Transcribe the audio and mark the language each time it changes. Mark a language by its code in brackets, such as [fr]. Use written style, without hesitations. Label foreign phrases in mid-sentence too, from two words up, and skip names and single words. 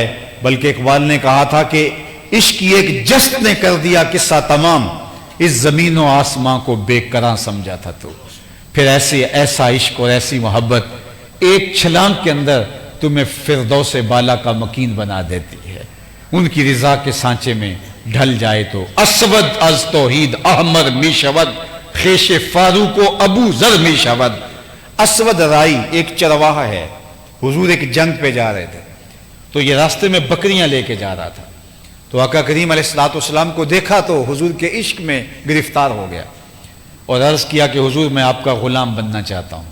[ur] بلکہ اقبال نے کہا تھا کہ عشق کی ایک جست نے کر دیا قصہ تمام، اس زمین و آسمان کو بے قرار سمجھا تھا تو پھر ایسا عشق اور ایسی محبت ایک چھلانگ کے اندر تمہیں فردوس بالا کا مکین بنا دیتی ہے۔ ان کی رضا کے سانچے میں ڈھل جائے تو [fa] اسود از توحید احمر می شود، خیش فاروق و ابو ذر می شود۔ [ur] اسود رائی ایک چرواہا ہے، حضور ایک جنگ پہ جا رہے تھے تو یہ راستے میں بکریاں لے کے جا رہا تھا، تو آقا کریم علیہ السلام کو دیکھا تو حضور کے عشق میں گرفتار ہو گیا اور عرض کیا کہ حضور میں آپ کا غلام بننا چاہتا ہوں۔